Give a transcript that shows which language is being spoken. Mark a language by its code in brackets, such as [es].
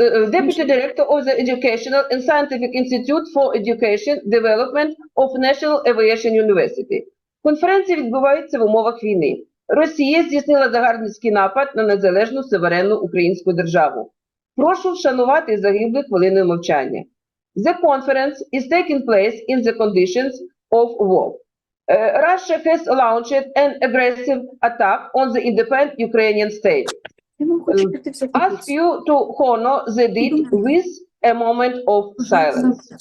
[en] Deputy Director of the Educational and Scientific Institute for Education Development of National Aviation University. [uk] Конференція відбувається в умовах війни. Росія здійснила загарбницький напад на незалежну суверенну українську державу. Прошу вшанувати загиблих хвилиною мовчання. [en] The conference is taking place in the conditions of war. Russia has launched an aggressive attack on the independent Ukrainian state. Ask you to honor the deed with a moment of silence.